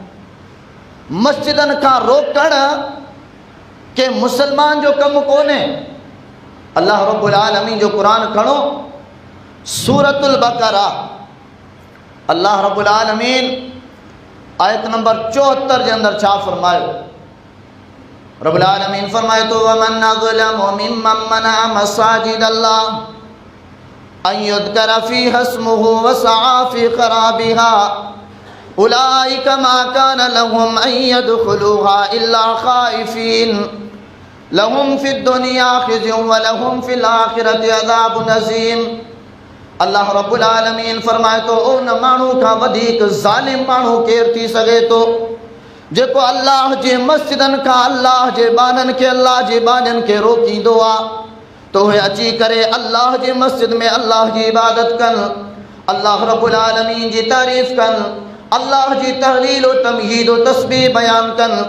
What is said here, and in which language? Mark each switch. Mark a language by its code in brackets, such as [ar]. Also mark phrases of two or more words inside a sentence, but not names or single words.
[sd] मस्जिदनि खां रोकण के मुसलमान जो कमु कोन्हे। अल्लाह रब्बुल आलमीन जो क़ुरान खणो, सूरतुल बक़रा, अल्लाह रब्बुल आलमीन आयत नंबर 74 जे अंदरि छा फरमायो? [ar] रब्बुल आलमीन [sd] फरमाए थो [ar] ومن أظلم ممن منع مساجد الله أن يذكر فيها اسمه وسعى في خرابها أولئك ما كان لهم أن يدخلوها إلا خائفين لهم في الدنيا خزي ولهم في الآخرة عذاب عظيم. [sd] अल्लाह रब्बुल आलमीन फरमाए थो उन माण्हू खां वधीक ज़ालिम माण्हू केरु थी सघे थो जेको अल्लाह जे मस्जिदनि खां अल्लाह जे बाननि खे, अल्लाह जे बाननि खे रोकींदो आहे, तो उहे अची करे अल्लाह जे मस्जिद में अल्लाह जी इबादत कनि, अल्लाह रब्बुल आलमीन जी तारीफ़ कनि, अल्लाह जी तहलील व तमहीद व तस्बीह बयान कनि।